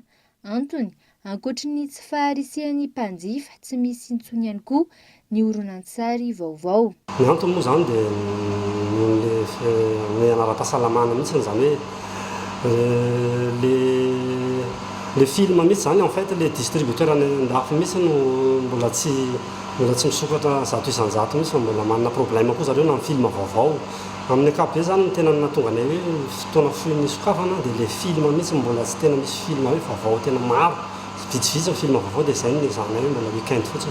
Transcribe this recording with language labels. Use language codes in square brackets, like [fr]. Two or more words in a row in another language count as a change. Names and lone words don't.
[mg] Antony ankoatra ny tsy faharisian'ny mpanjifa tsy misy intsony ihany koa ny horonan-tsary vaovao. Ny antony moa zany dia ny anara-pahasalamana mihitsy zany hoe [fr] le film [mg] mihitsy zany [fr] en fait le distributeur [mg] andafy mihitsy no mbola tsy misokatra zato isanjato mihitsy fa mbola manana problème koa zareo na amin'ny film vaovao. Amin'ny ankapobeny zany ny tena nahatonga anay hoe fotoana fohy sokafana dia [fr] le film [mg] mihitsy mbola tsy tena misy film hoe vaovao tena maro. Vitsivitsy ny film vaovao dia izay ny zany hoe mbola weekend fotsiny.